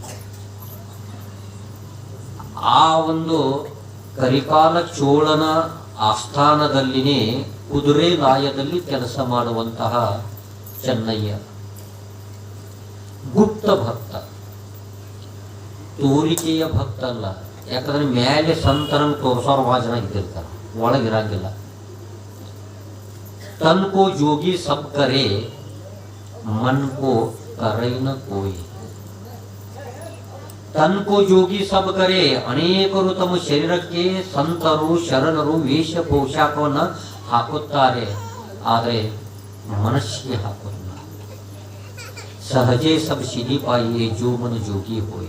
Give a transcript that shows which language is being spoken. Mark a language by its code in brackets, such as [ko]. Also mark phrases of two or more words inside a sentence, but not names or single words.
[kn] ಆ ಒಂದು ಕರಿಕಾಲ ಚೋಳನ ಆಸ್ಥಾನದಲ್ಲಿನೇ ಕುದುರೆ ಲಾಯದಲ್ಲಿ ಕೆಲಸ ಮಾಡುವಂತಹ ಚೆನ್ನಯ್ಯ ಗುಪ್ತ ಭಕ್ತ, ತೋರಿಕೆಯ ಭಕ್ತ ಅಲ್ಲ. ಯಾಕಂದ್ರೆ ಮೇಲೆ ಸಂತರನ್ನು ತೋರಿಸೋರು ಭಾಳ ಜನ ಇದ್ದಿರ್ತಾರೆ, ಒಳಗಿರಂಗಿಲ್ಲ. [hi] तन को जोगी सब करे मन को करे न कोई. तन को जोगी सब करे, [kn] ಅನೇಕರು ತಮ್ಮ ಶರೀರಕ್ಕೆ ಸಂತರು ಶರಣರು ವೇಷ ಪೋಷಾಕವನ್ನ ಹಾಕುತ್ತಾರೆ, ಆದರೆ ಮನಸ್ಸಿಗೆ ಹಾಕುತ್ತಿಲ್ಲ. [hi] सहजे सब सिधि पाइये जो मन जोगी होय.